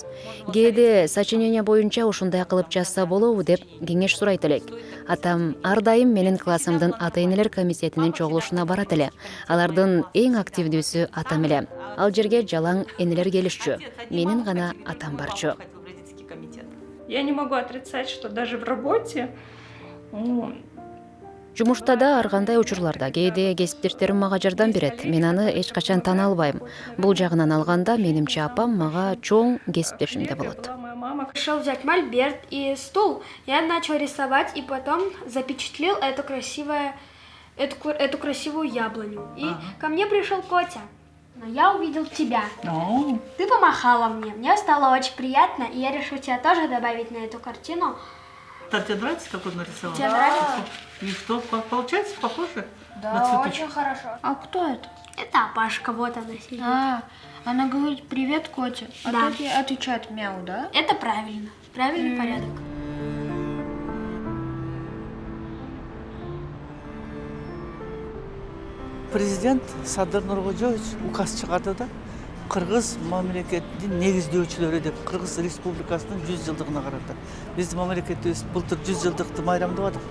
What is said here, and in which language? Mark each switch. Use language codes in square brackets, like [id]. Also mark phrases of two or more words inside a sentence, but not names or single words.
[ky] Кээде сочинение боюнча ушундай кылып жазса болобу деп кеңеш сурайт элек. Атам ар дайым менин классымдын ата-энелер комитетинин чогулушуна барат эле. Алардын эң активдүүсү атам эле. Ал жерге жалаң энелер келишчү. Менин гана атам барчу. [ru] Я не могу отрицать, что даже в работе [ky] Жумушта да ар кандай учурларда кээде кесиптештерим мага жардам берет. Мен аны эч качан тана албайм. Бул жагынан алганда менимче апам мага чоң кесиптешим да болот. [ru] Решил взять мольберт и стул. Я начал рисовать и потом запечатлел эту красивую яблоню. И ко мне пришел Котя. Но я увидел тебя. Ты помахала мне стало очень приятно, и я решил тебя тоже добавить на эту картину. Тебе нравится, как он нарисовал? Тебе нравится? И что, получается похоже? Да, очень хорошо. А кто это? Это Пашка, вот она сидит. Она говорит «Привет, Котя», а Да. тот ей отвечает «Мяу», да? Это правильно. Правильный порядок. [ky] Президент Садыр Нуркожоевич указ чыгарды да Кыргыз мамлекетинин негиздөөчүлөрү деп Кыргыз Республикасынын 100 жылдыгына карата. Биздин мамлекетибиз былтыр 100 жылдыкты майрамдабадыкпы?